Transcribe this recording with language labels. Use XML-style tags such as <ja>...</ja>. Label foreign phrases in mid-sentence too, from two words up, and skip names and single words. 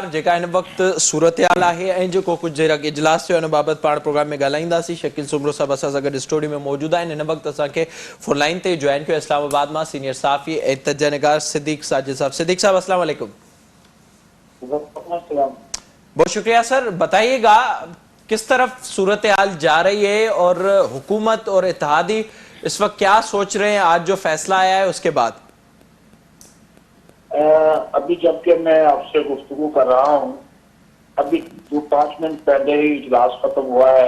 <sd>जेका इन वक्त सूरत हाल आहे ऐं जेको कुछ देर अॻु इजलास थियो उन बाबति पाण प्रोग्राम में ॻाल्हाईंदासीं। शकील सुमरो साहब असां सां गॾु स्टूडियो में मौजूद आहिनि। हिन वक़्तु असांखे फोन लाइन ते जॉइन कयो इस्लामाबाद मां सीनियर सहाफ़ी ऐं तजनिगार सिद्दीक साजिद साहब।</sd> <hi>सिद्दीक साहब</hi> <ar>السلام عليكم.</ar> <hi>बहुत शुक्रिया सर, बताइएगा किस तरफ सूरत हाल जा रही है और हुकूमत और इत्तेहादी इस वक्त क्या सोच रहे हैं आज जो फैसला आया है उसके बाद? अभी जबकि मैं आपसे गुफ्तगू कर रहा हूँ अभी 5 मिनट पहले ही इजलास खत्म हुआ है।</hi>